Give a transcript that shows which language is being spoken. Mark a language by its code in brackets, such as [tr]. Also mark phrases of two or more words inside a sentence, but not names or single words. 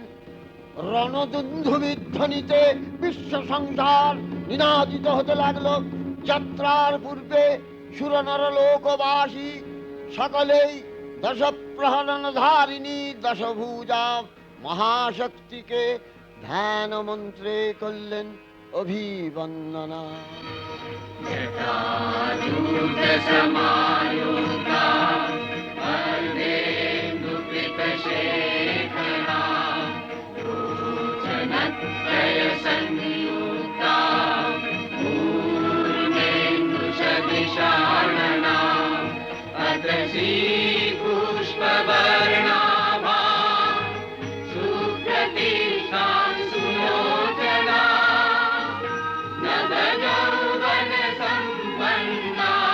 [bn] রণদুন্ধুবির ধ্বনিতে বিশ্ব সংসার নিনাদিত হতে লাগলো। যাত্রার পূর্বে সুরনর লোকবাসী সকলেই দশ প্রহরণ ধারিণী দশভুজা মহাশক্তিকে ধ্যান মন্ত্রে করলেন অভিবন্দনা। [sa] जटाजूटसमायुक्ता अर्धेन्दुकृतशेखरा भूषणत्रयसंयुक्ता पूर्णेन्दुसदृशानना अत्रसी पुष्पवर्णाभा सुप्रतिष्ठां सुलोचना नवयौवनसम्पन्ना